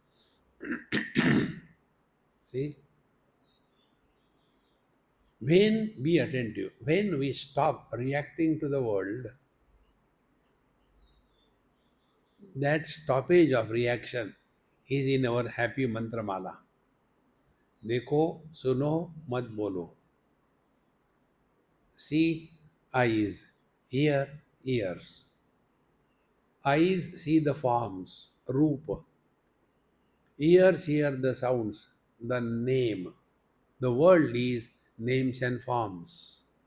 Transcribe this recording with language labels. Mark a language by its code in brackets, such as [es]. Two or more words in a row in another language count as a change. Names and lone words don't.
[en] See? When we attentive, when we stop reacting to the world, that stoppage of reaction is in our happy mantra mala. [hi] देखो सुनो मत बोलो. [en] See eyes, hear ears. Eyes see the forms, rupa. Ears hear the sounds, the name. The world is names and forms.